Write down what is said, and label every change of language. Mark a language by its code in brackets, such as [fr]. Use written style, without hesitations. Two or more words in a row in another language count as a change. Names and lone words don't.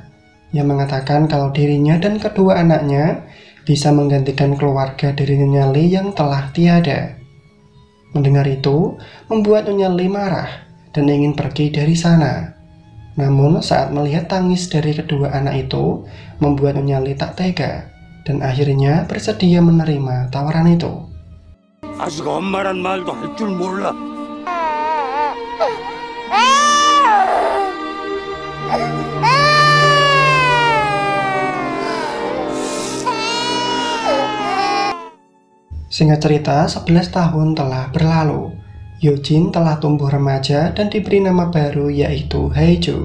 [id] Ia mengatakan kalau dirinya dan kedua anaknya bisa menggantikan keluarga dari Nyonya Lee yang telah tiada. Mendengar itu, membuat Nyonya Lee marah dan ingin pergi dari sana. Namun saat melihat tangis dari kedua anak itu, membuat Nyonya Lee tak tega dan akhirnya bersedia menerima tawaran itu. [ko] 아직 엄마란 말도 할 줄 몰라. [id] Singkat cerita, 11 tahun telah berlalu. Yojin telah tumbuh remaja dan diberi nama baru yaitu Haeju.